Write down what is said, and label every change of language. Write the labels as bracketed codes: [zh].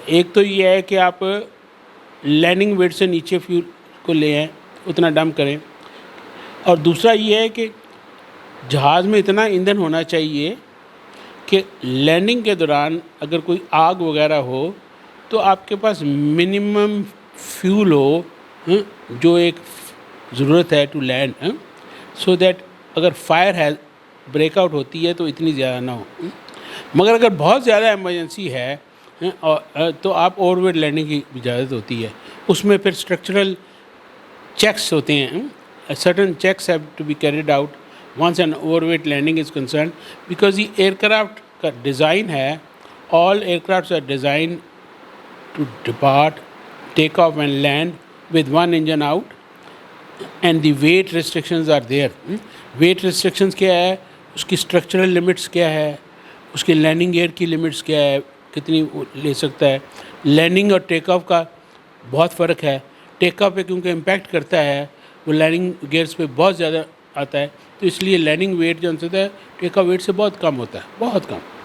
[ur] ایک تو یہ ہے کہ آپ لینڈنگ ویٹ سے نیچے فیول کو لے آئیں, اتنا ڈمپ کریں, اور دوسرا یہ ہے کہ جہاز میں اتنا ایندھن ہونا چاہیے کہ لینڈنگ کے دوران اگر کوئی آگ وغیرہ ہو تو آپ کے پاس منیمم فیول ہو جو ایک ضرورت ہے [en] to land, so that [ur] اگر فائر ہے بریک آؤٹ ہوتی ہے تو اتنی زیادہ نہ ہو. مگر اگر بہت زیادہ ایمرجنسی ہے تو آپ اوور ویٹ لینڈنگ کی اجازت ہوتی ہے. اس میں پھر اسٹرکچرل چیکس ہوتے ہیں, [en] certain checks have to be carried out once an overweight landing is concerned, because the aircraft [ur] کا ڈیزائن ہے, [en] all aircrafts are designed to depart, take off and land with one engine out, and the weight restrictions are there. [ur] weight restrictions کیا ہے, اس کی structural limits کیا ہے, اس کی landing gear کی limits کیا ہے, کتنی لے سکتا ہے. لینڈنگ اور ٹیک آف کا بہت فرق ہے. ٹیک آف پہ کیونکہ امپیکٹ کرتا ہے وہ لینڈنگ گیئرس پہ بہت زیادہ آتا ہے, تو اس لیے لینڈنگ ویٹ جو ہوتا ہے ٹیک آف ویٹ سے بہت کم ہوتا ہے, بہت کم.